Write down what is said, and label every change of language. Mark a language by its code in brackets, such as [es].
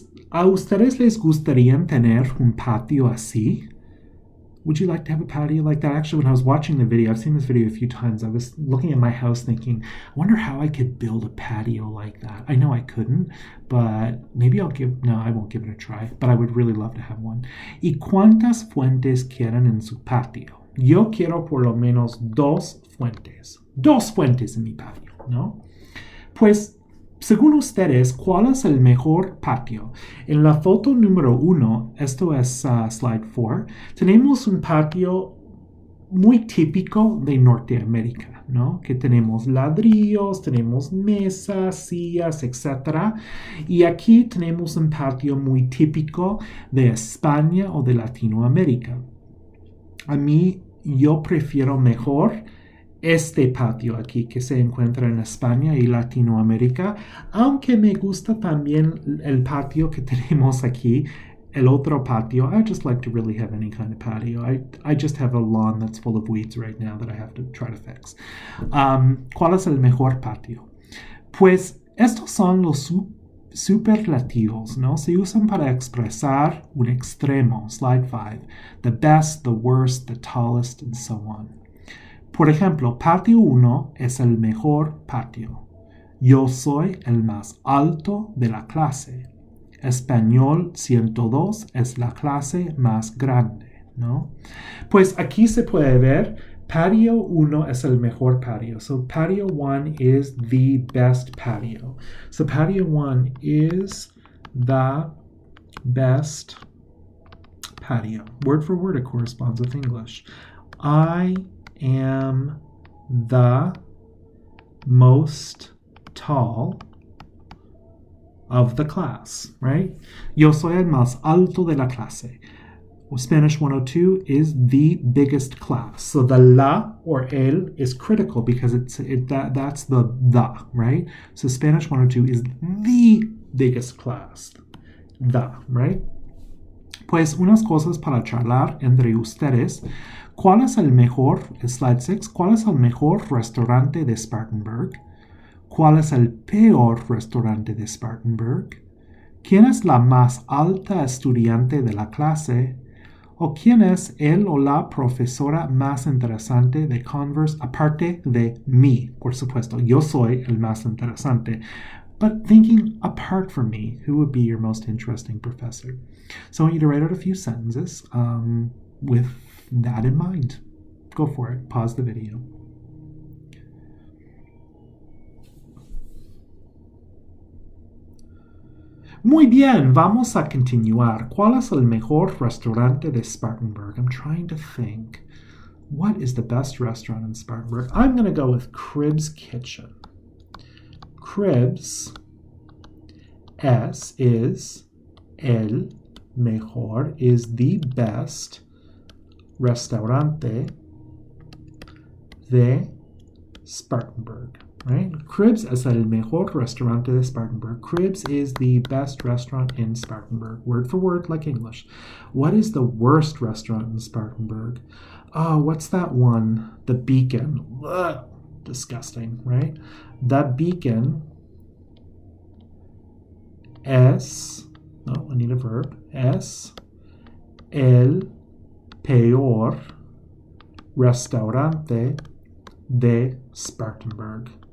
[es] ¿A ustedes les gustaría tener un patio así? [en] Would you like to have a patio like that? Actually, when I was watching the video, I've seen this video a few times, I was looking at my house thinking, I wonder how I could build a patio like that. I know I couldn't, but maybe I won't give it a try, but I would really love to have one. [es] ¿Y cuántas fuentes quieren en su patio? Yo quiero por lo menos 2 fuentes. 2 fuentes en mi patio, ¿no? Pues, según ustedes, ¿cuál es el mejor patio? En la foto número 1, esto es slide 4, tenemos un patio muy típico de Norteamérica, ¿no? Que tenemos ladrillos, tenemos mesas, sillas, etc. Y aquí tenemos un patio muy típico de España o de Latinoamérica. Yo prefiero mejor este patio aquí que se encuentra en España y Latinoamérica, aunque me gusta también el patio que tenemos aquí, el otro patio. [en] I just like to really have any kind of patio. I just have a lawn that's full of weeds right now that I have to try to fix. [es] ¿Cuál es el mejor patio? Pues estos son los superlativos, ¿no? Se usan para expresar un extremo. Slide 5. [en] The best, the worst, the tallest, and so on. [es] Por ejemplo, patio 1 es el mejor patio. Yo soy el más alto de la clase. Español 102 es la clase más grande, ¿no? Pues aquí se puede ver, patio 1 es el mejor patio. [en] So patio 1 is the best patio. So patio 1 is the best patio. Word for word, it corresponds with English. I am the most tall of the class, right? [es] Yo soy el más alto de la clase. [en] Spanish 102 is the biggest class. So the la or el is critical because that's the, right? So Spanish 102 is the biggest class. The, right? [es] Pues unas cosas para charlar entre ustedes. ¿Cuál es el mejor, slide 6, cuál es el mejor restaurante de Spartanburg? ¿Cuál es el peor restaurante de Spartanburg? ¿Quién es la más alta estudiante de la clase? ¿O quién es el o la profesora más interesante de Converse aparte de mí? Por supuesto, yo soy el más interesante. [en] But thinking apart from me, who would be your most interesting professor? So I want you to write out a few sentences with that in mind. Go for it. Pause the video. [es] Muy bien, vamos a continuar. ¿Cuál es el mejor restaurante de Spartanburg? [en] I'm trying to think. What is the best restaurant in Spartanburg? I'm going to go with Cribs Kitchen. Cribs is [es] el mejor, [en] is the best [es] restaurante de Spartanburg. [en] Right? [es] Cribs es el mejor restaurante de Spartanburg. [en] Cribs is the best restaurant in Spartanburg. Word for word, like English. What is the worst restaurant in Spartanburg? Oh, what's that one? The Beacon. Ugh, disgusting, right? [es] The Beacon es, no, [en] I need a verb, [es] es el peor restaurante de Spartanburg.